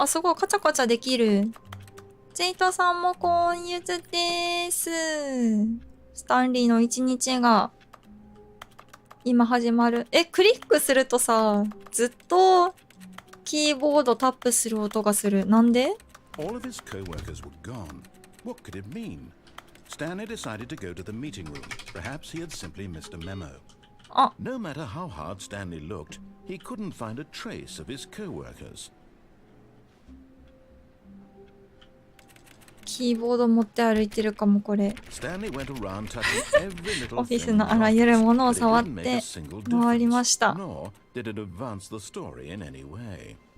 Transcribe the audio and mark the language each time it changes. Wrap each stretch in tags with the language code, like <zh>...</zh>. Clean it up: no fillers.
<ja>あ、すごいカチャカチャできる。ジェイトさんも購入済です。スタンリーの一日が今始まる。クリックするとさ、ずっとキーボードタップする音がする。なんで？</ja> <en>All of his co-workers were gone. What could it mean? Stanley decided to go to the meeting room. Perhaps he had simply missed a memo. No matter how hard Stanley looked, he couldn't find a trace of his co-workers.</en> <ja>キーボード持って歩いてるかもこれ。</ja> <en>Stanley went around touching every little</en> <ja>オフィス</ja> <en>thing</en> <ja>のあらゆるものを触って回りました。</ja> <en>nor did it advance the story in any way.</en>